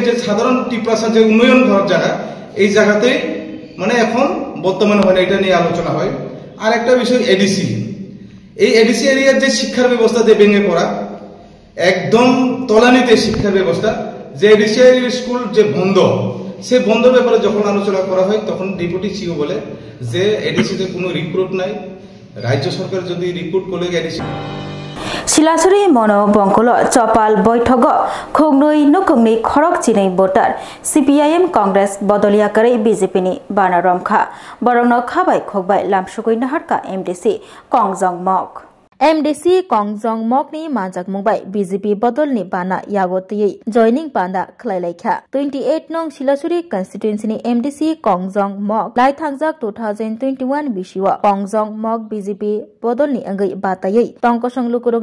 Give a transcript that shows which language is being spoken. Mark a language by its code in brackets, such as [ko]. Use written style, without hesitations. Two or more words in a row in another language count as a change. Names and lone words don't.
[bn] যে সাধারণ টিপ্রাসা যে উন্নয়ন করার জায়গা এই জায়গাতে মানে এখন বর্তমানে হয় এটা নিয়ে আলোচনা হয় আর একটা বিষয় এডিসি এই এডিসি এরিয়ার যে শিক্ষার ব্যবস্থা যে ভেঙে পড়া একদম তলানিতে শিক্ষার ব্যবস্থা যে এডিসি স্কুল যে বন্ধ, সে বন্ধ ব্যাপারে যখন আলোচনা করা হয় তখন ডেপুটি সিও বলে যে এডিসিতে কোনো রিক্রুট নাই, রাজ্য সরকার যদি রিক্রুট করে এডিসি [trp] Silasuri mono bongkolo chopal বৈঠক khongnoi nokongni khorok chinai voter CPIM Congress bodolia kare BJP ni bana romkha borongno khabai khokbai lamsugoi naharka MDC Kongjong Mok MDC Kongjong Mok ni manjak mungbai BJP bodol ni bana yagotiyei joining banda khlailaikhya 28 nong Silasuri constituency ni MDC Kongjong Mok lai thangjak 2021 bisiwa Kongjong Mok BJP bodol ni angai batayei tongkosong lukurok